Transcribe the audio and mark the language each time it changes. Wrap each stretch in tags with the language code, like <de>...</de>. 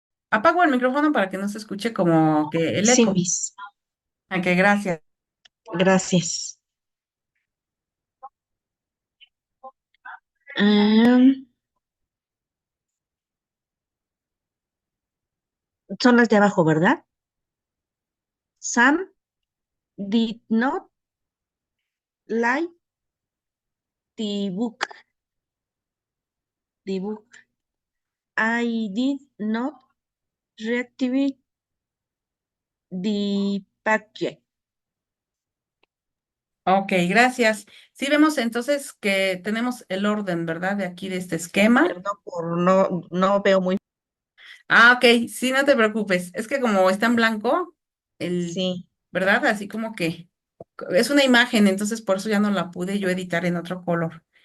<es>Apago el micrófono para que no se escuche como que el Sí, eco.</es> <en>Miss.</en> <es>Ok, gracias. Gracias. Am, son las de abajo, ¿verdad?</es> <en>Sam did not like the book. The book. I did not reactivate the packet.</en> <es>Ok, gracias. Sí, vemos entonces que tenemos el orden, ¿verdad? De aquí de este esquema. Perdón por no veo muy. Ah, ok, sí, no te preocupes. Es que como está en blanco, el, Sí, ¿verdad? Así como que es una imagen, entonces por eso ya no la pude yo editar en otro color.</es>